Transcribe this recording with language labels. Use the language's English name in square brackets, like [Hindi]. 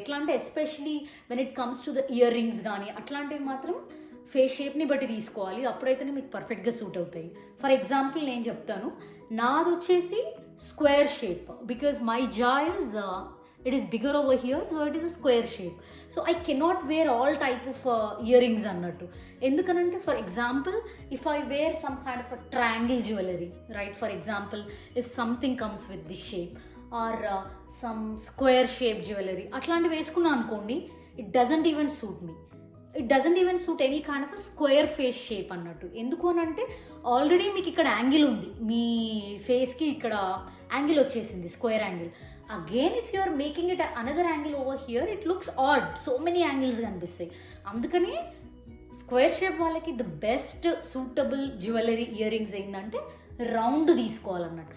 [Telugu] ఎట్లా అంటే [English] especially when it comes to the ear rings [Telugu] కానీ అట్లాంటివి మాత్రం ఫేస్ షేప్ని బట్టి తీసుకోవాలి, అప్పుడైతేనే మీకు పర్ఫెక్ట్గా సూట్ అవుతాయి. [English] for example [Telugu] నేను చెప్తాను, నాది వచ్చేసి [English] Square shape, because my jaw is it is bigger over here, so it is a square shape. So I cannot wear all type of earrings [Telugu] annattu. Endukanante [English] for example, if I wear some kind of a triangle jewelry, right, for example if something comes with this shape or some square shape jewelry [Telugu] atlanti veskunna ankondi, [English] it doesn't even suit me. It doesn't even suit any kind of a square face shape [Telugu] అన్నట్టు. ఎందుకు అని అంటే already మీకు ఇక్కడ angle ఉంది, మీ ఫేస్కి ఇక్కడ angle వచ్చేసింది, square angle. [English] Again if you are making it another angle over here, it looks odd, so many angles కనిపిస్తాయి. [Telugu] అందుకని స్క్వేర్ షేప్ వాళ్ళకి the best suitable jewellery ear rings ఏంటంటే రౌండ్ తీసుకోవాలన్నట్టు.